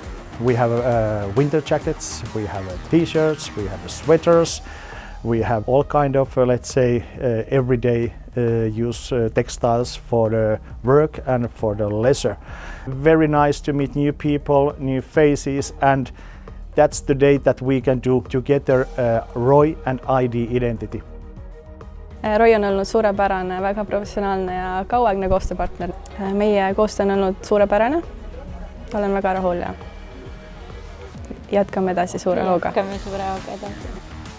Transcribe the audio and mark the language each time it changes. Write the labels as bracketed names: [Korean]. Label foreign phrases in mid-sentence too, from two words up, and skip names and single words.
[English] We have winter jackets, we have t-shirts, we have sweaters, we have all kind of, let's say, everyday use textiles for the work and for the leisure. Very nice to meet new people, new faces, and that's the day that we can do together ROI and ID Identity. [Estonian] ROI on olnud suurepärane, väga professionaalne ja kauaaegne koostööpartner. Meie koostöö on olnud suurepärane. Olen väga rahul ja jätkame edasi suure hooga. Jätkame suure hooga edasi.